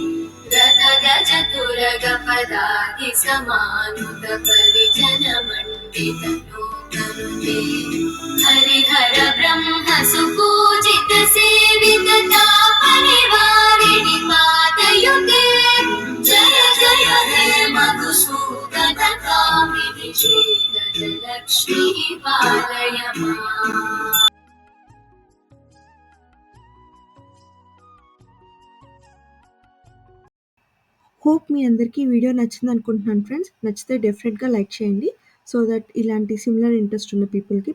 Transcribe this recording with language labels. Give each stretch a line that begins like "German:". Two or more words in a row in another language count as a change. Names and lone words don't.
Sanskrit: गजतुरगपदादि समानुत परिजन मण्डित लोकनुते हरिहर ब्रह्म सुपूजित सेवित तापनिवारिणि पादयुते जय जय हे मधुसूदन कामिनि श्रीगजलक्ष्मी पालय माम्
Telugu: హోప్ మీ అందరికీ ఈ వీడియో నచ్చింది అనుకుంటున్నాను ఫ్రెండ్స్. నచ్చితే డెఫినెట్గా లైక్ చేయండి
English: so that
Telugu: ఇలాంటి
English: similar interest
Telugu: ఉన్న పీపుల్కి